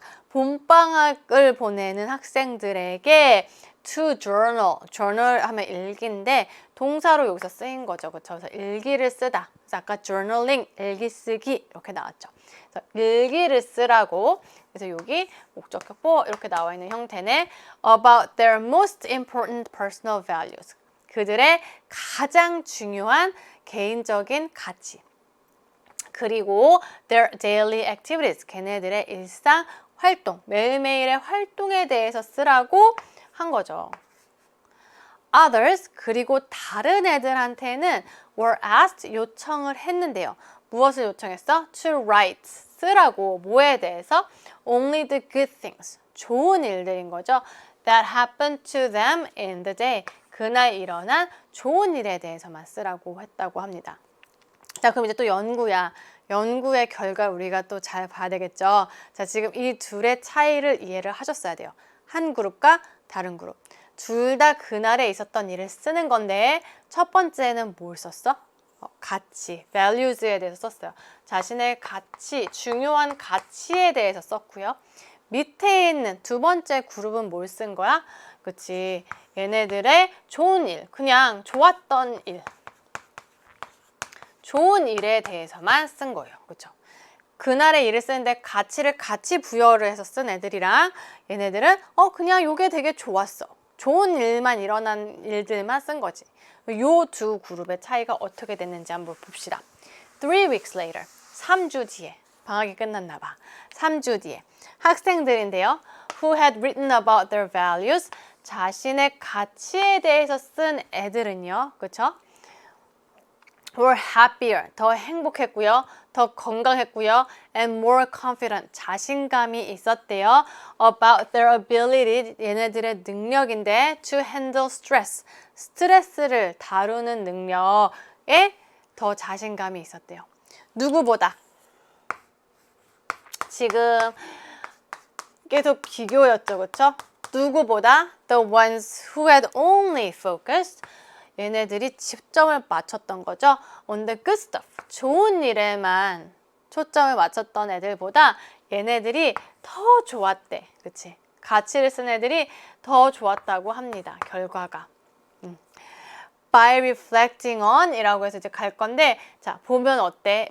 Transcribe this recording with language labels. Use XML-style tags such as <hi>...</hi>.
<ko>봄방학을 보내는 학생들에게</ko> <en>to journal</en> <ko>하면 일기인데 동사로 여기서 쓰인 거죠. 그쵸? 그래서 일기를 쓰다. 그래서 아까 journaling, 일기 쓰기 이렇게 나왔죠. 그래서 일기를 쓰라고. 그래서 여기 목적격보 이렇게 나와 있는 형태네.</ko> <en>About their most important personal values.</en> <ko>그들의 가장 중요한 개인적인 가치. 그리고</ko> <en>their daily activities,</en> <ko>걔네들의 일상 활동, 매일매일의 활동에 대해서 쓰라고 한 거죠.</ko> <en>Others,</en> <ko>그리고 다른 애들한테는</ko> <en>were asked,</en> <ko>요청을 했는데요. 무엇을 요청했어?</ko> <en>To write,</en> <ko>쓰라고. 뭐에 대해서?</ko> <en>Only the good things,</en> <ko>좋은 일들인 거죠.</ko> <en>That happened to them in the day,</en> <ko>그날 일어난 좋은 일에 대해서만 쓰라고 했다고 합니다. 자, 그럼 이제 또 연구야. 연구의 결과 우리가 또 잘 봐야 되겠죠. 자, 지금 이 둘의 차이를 이해를 하셨어야 돼요. 한 그룹과 다른 그룹. 둘 다 그날에 있었던 일을 쓰는 건데 첫 번째는 뭘 썼어? 가치, values에 대해서 썼어요. 자신의 가치, 중요한 가치에 대해서 썼고요. 밑에 있는 두 번째 그룹은 뭘 쓴 거야? 그치, 얘네들의 좋은 일, 그냥 좋았던 일. 좋은 일에 대해서만 쓴 거예요. 그렇죠? 그날의 일을 쓰는데 가치를 같이 부여를 해서 쓴 애들이랑 얘네들은 그냥 요게 되게 좋았어. 좋은 일만 일어난 일들만 쓴 거지. 요 두 그룹의 차이가 어떻게 됐는지 한번 봅시다.</ko> <en>3 weeks later,</en> <ko>3주 뒤에. 방학이 끝났나 봐. 3주 뒤에. 학생들인데요.</ko> <en>Who had written about their values.</en> <ko>자신의 가치에 대해서 쓴 애들은요. 그렇죠?</ko> <en>were happier,</en> <ko>더 행복했고요, 더 건강했고요,</ko> <en>and more confident,</en> <ko>자신감이 있었대요.</ko> <en>About their ability,</en> <ko>얘네들의 능력인데</ko> <en>to handle stress,</en> <ko>스트레스를 다루는 능력에 더 자신감이 있었대요. 누구보다? 지금 계속 비교였죠, 그쵸? 누구보다</ko> <en>the ones who had only focused</en> <ko>얘네들이 집점을 맞췄던 거죠.</ko> <en>on the good stuff</en> <ko>좋은 일에만 초점을 맞췄던 애들보다 얘네들이 더 좋았대. 그치? 가치를 쓴 애들이 더 좋았다고 합니다. 결과가.</ko> <en>By reflecting on</en> <ko>이라고 해서 이제 갈 건데 자 보면 어때?</ko>